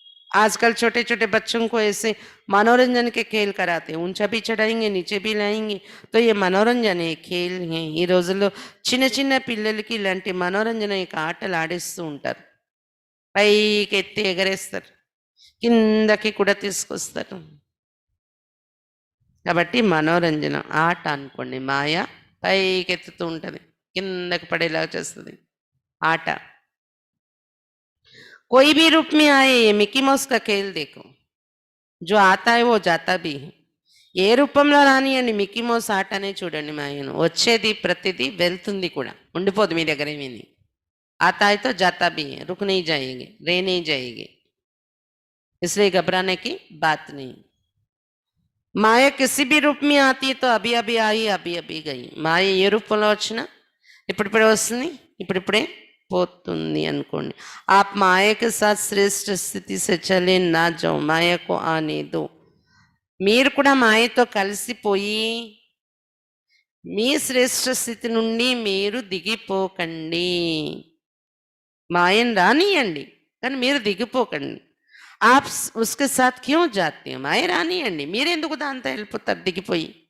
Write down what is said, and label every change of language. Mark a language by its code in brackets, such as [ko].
[hi] आजकल छोटे छोटे बच्चों को ऐसे मनोरंजन के खेल कराते हैं, ऊंचा भी चढ़ाएंगे नीचे भी लाएंगे, तो ये मनोरंजन है, खेल है. [te] ఈ రోజుల్లో చిన్న చిన్న పిల్లలకి ఇలాంటి మనోరంజన యొక్క ఆటలు ఆడిస్తూ ఉంటారు. పైకి ఎత్తి ఎగరేస్తారు, కిందకి కూడా తీసుకొస్తారు. కాబట్టి మనోరంజన ఆట అనుకోండి. మాయ పైకి ఎత్తుతూ ఉంటుంది, కిందకి పడేలా చేస్తుంది ఆట. [hi] कोई भी रूप में आए, ये मिकी माउस का खेल देखो, जो आता है वो जाता भी है. [te] ఏ రూపంలో రానియండి, మిక్కీ మౌస్ ఆటనే చూడండి. మాయను వచ్చేది ప్రతిదీ వెళ్తుంది కూడా, ఉండిపోదు మీ దగ్గర. [hi] ఏమీ आता है तो जाता भी है, रुक नहीं जाएंगे, रह नहीं जाएंगे, इसलिए घबराने की बात नहीं. మాయ किसी भी रूप में आती है तो अभी अभी आई अभी अभी गई. [te] మాయ ఏ రూపంలో వచ్చినా ఇప్పుడిప్పుడే వస్తుంది, ఇప్పుడిప్పుడే పోతుంది అనుకోండి. [hi] आप माया के साथ श्रेष्ठ स्थिति से चले ना जाओ, माया को आने दो. [te] మీరు కూడా మాయతో కలిసిపోయి మీ శ్రేష్ఠ స్థితి నుండి మీరు దిగిపోకండి. మాయను రానియండి, కానీ మీరు దిగిపోకండి. [hi] आप उसके साथ क्यों जाते हैं, [te] మాయ రానియండి, మీరెందుకు దాంతో వెళ్ళిపోతారు దిగిపోయి.